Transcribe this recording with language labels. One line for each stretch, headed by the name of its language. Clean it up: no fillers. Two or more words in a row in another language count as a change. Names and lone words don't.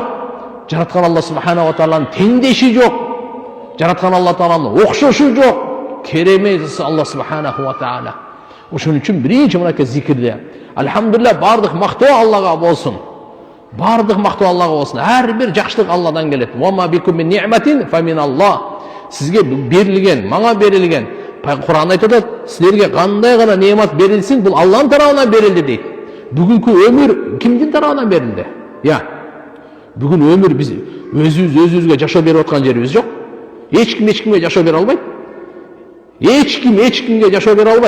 Kyrgyz: Жараткан Алла
Arabic: سبحانه و
Kyrgyz: Тааланын теңдеши жок. Жараткан Алла Тааланын окшошу жок. Керемет Алла
Arabic: سبحانه وتعالى.
Kyrgyz: Ошон үчүн биринчи мынакей зикирде алхамдулилlah бардык мактоо Аллага болсун. Бардык мактоо Аллага болсун. Ар бир жакшылык Алладан келет.
Arabic: وما بكم من نعمة فمن الله.
Kyrgyz: Сизге берилген, мага берилген. Кур'ан айтат, силерге кандай гана неамат берилсин, бул Алланын тарабынан берилди дейт. Бүгүнкү өмүр кимдин тарабынан берилди? Я. Бүгүн өмүр биз өзүбүзгө жашоо берип аткан жерибиз жок. Эч кимге жашоо бере албайт. Эч кимге жашоо бере албайт.